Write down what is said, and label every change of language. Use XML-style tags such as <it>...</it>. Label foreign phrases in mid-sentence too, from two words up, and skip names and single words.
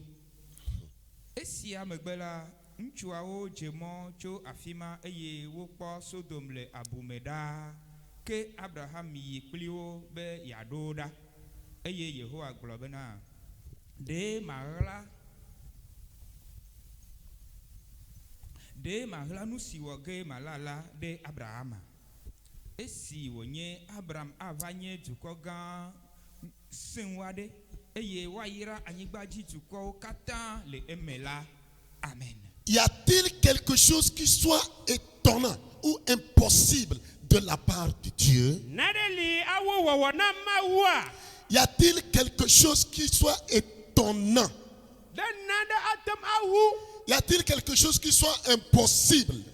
<ee>Esia megbe la ŋutsuawo dze mɔ tso afi ma eye wokpɔ Sodom le abume ɖaa ke Abraham yi kpli wo be yeaɖo ɖa eye Yehowa gblɔ bena ɖe maɣla nu si wɔ ge malala ɖe Abrahama. Esi wònye Abraham ava nye dukɔ gã seŋu aɖe eye woayra anyigbadzi dukɔwo katã le eme la. Amen.</ee> <fr>Y a-t-il quelque chose qui soit étonnant ou impossible de la part de Dieu? Y a-t-il quelque chose qui soit étonnant? Y a-t-il quelque chose qui soit impossible?</fr>